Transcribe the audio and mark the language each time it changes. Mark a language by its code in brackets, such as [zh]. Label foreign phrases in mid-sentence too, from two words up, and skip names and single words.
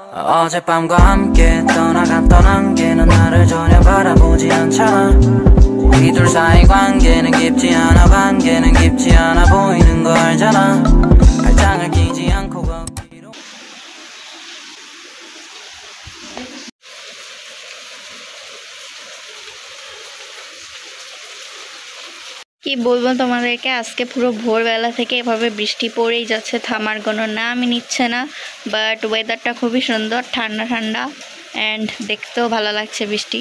[ko] 어젯밤과 함께 떠나갔던 안개는 나를 전혀 바라보지 않잖아. 우리 둘 사이 관계는 깊지 않아. 관계는 깊지 않아 보이는 거 알잖아. 발장을 끼지 않고 걷기로. [bn] কি বলবো তোমাদেরকে, আজকে পুরো ভোরবেলা থেকে এভাবে বৃষ্টি পড়েই যাচ্ছে, থামার কোনো নামই নিচ্ছে না। বাট ওয়েদারটা খুবই সুন্দর, ঠান্ডা ঠান্ডা, অ্যান্ড দেখতেও ভালো লাগছে বৃষ্টি।